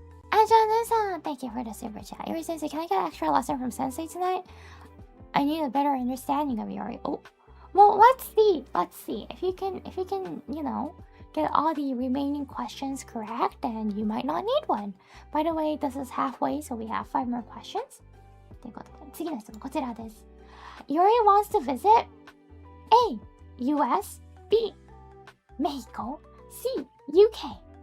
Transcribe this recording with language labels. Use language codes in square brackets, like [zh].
[en] Anjana-san, thank you for the super chat. Iori Sensei, can I get an extra lesson from Sensei tonight? I need a better understanding of Iori. Oh, well, let's see. Let's see. If you can, you know, get all the remaining questions correct, then you might not need one. By the way, this is halfway, so we have 5 more questions. [ja] ということで、次の質問こちらです。 [en] Iori wants to visit A, US, B, Mexico, C, UK.